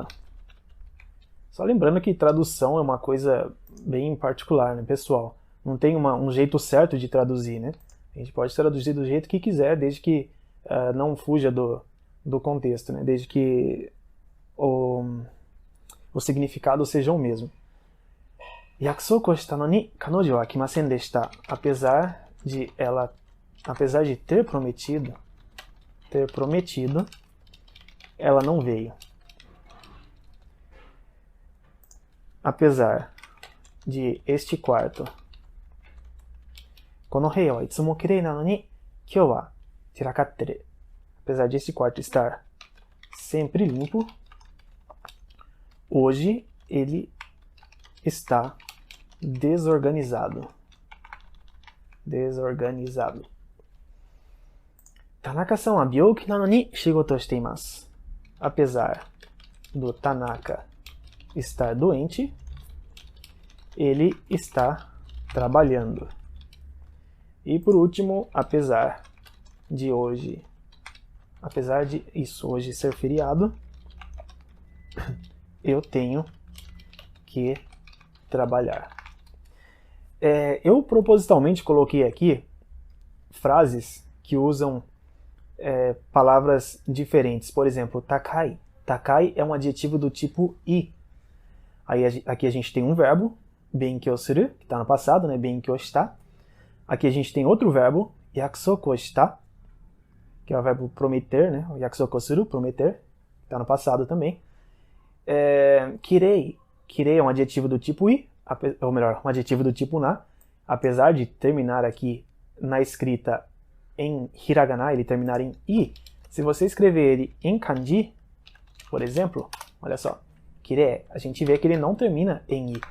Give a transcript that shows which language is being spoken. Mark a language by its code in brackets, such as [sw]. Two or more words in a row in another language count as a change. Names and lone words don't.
[pt] Só lembrando que tradução é uma coisa bem particular, né, pessoal? Não tem um jeito certo de traduzir, né? A gente pode traduzir do jeito que quiser, desde que não fuja do contexto, né? Desde que o significado seja o mesmo. [ja] 約束したのに彼女は来ませんでした. [pt] Apesar de ter prometido, ela não veio. Apesar de este quarto, [ja] この部屋はいつもきれいなのに今日は散らかってる. [pt] Apesar de este quarto estar sempre limpo, hoje ele está desorganizado. [ja] 田中さんは病気なのに仕事をしています. [pt] Apesar do Tanaka estar doente, ele está trabalhando. E por último, apesar de hoje ser feriado, eu tenho que trabalhar. Eu propositalmente coloquei aqui frases que usam palavras diferentes. Por exemplo, takai. Takai é um adjetivo do tipo i. Aí aqui a gente tem um verbo, [ja] 勉強する, [pt] que está no passado, né? [ja] 勉強した. [pt] Aqui a gente tem outro verbo, [ja] 約束した, [pt] que é o verbo prometer, né? [ja] 約束する, [pt] prometer, está no passado também. Kirei. Kirei é um adjetivo do tipo i, ou melhor, um adjetivo do tipo na. Apesar de terminar aqui na escrita em hiragana, ele terminar em i, se você escrever ele em kanji, por exemplo, olha só, kirei, a gente vê que ele não termina em i.